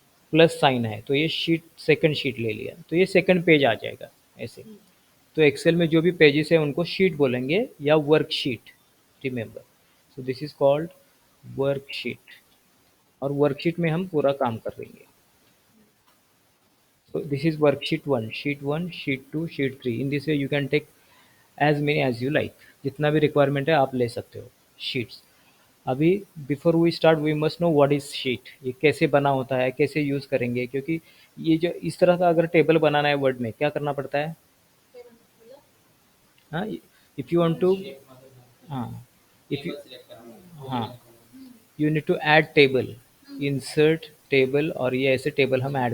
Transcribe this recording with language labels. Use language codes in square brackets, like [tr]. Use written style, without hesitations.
[hi] Plus sign है तो ये शीट सेकंड शीट ले लिया तो ये सेकंड पेज आ जाएगा ऐसे। तो एक्सेल में जो भी पेजेस है उनको शीट बोलेंगे या worksheet, remember. [en] So this is called worksheet. [hi] और वर्कशीट में हम पूरा काम कर देंगे। [en] So this is worksheet one, sheet two, sheet three. In this way you can take as many as you like. [hi] जितना भी रिक्वायरमेंट है आप ले सकते हो शीट्स। अभी [en] before we start we must know what is sheet, [hi] ये कैसे बना होता है, कैसे यूज़ करेंगे। क्योंकि ये जो इस तरह का अगर टेबल बनाना है वर्ड में क्या करना पड़ता है? मतलब [en] हाँ, if you want to, हाँ, if you, हाँ, you need to add table, insert table, [hi] और ये ऐसे टेबल हम ऐड